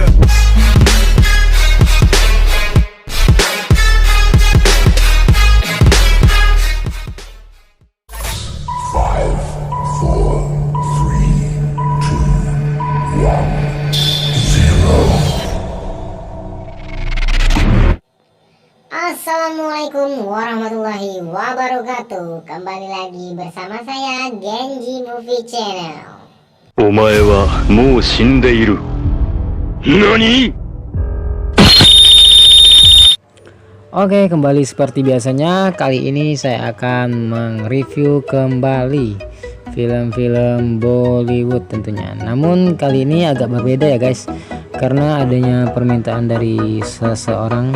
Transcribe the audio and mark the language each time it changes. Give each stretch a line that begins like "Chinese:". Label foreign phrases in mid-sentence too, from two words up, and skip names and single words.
English: Five, four, three, two, one, zero.
Arabic: السلام عليكم ورحمة الله وبركاته.
Indonesian: Kembali lagi bersama saya Genji Movie Channel.
Japanese: お前はもう死んでいる。何?
Indonesian: Oke, kembali seperti biasanya. Kali ini saya akan mereview kembali film-film Bollywood tentunya. Namun kali ini agak berbeda ya guys, karena adanya permintaan dari seseorang.